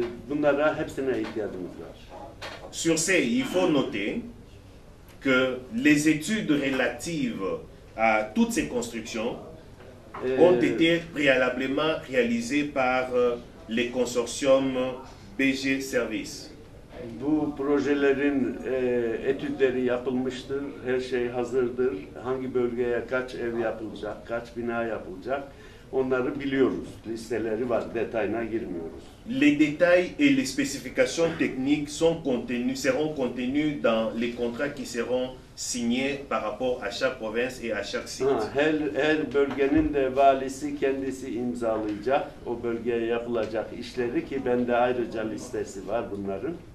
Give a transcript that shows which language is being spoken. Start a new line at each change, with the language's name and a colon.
Turkish: Bunlara hepsine ihtiyacımız var.
French: Sur ce, il faut noter que les études relatives à toutes ces constructions ont été préalablement réalisées par les consortiums BG Service.
Turkish: Bu projelerin etütleri yapılmıştır, her şey hazırdır. Hangi bölgeye kaç ev yapılacak, kaç bina yapılacak, onları biliyoruz. Listeleri var, detayına girmiyoruz.
French: Les détails et les spécifications techniques seront contenus dans les contrats qui seront signés par rapport à chaque province et à chaque site.
Turkish: Her bölgenin de valisi kendisi imzalayacak, o bölgeye yapılacak işleri ki bende ayrıca listesi var bunların.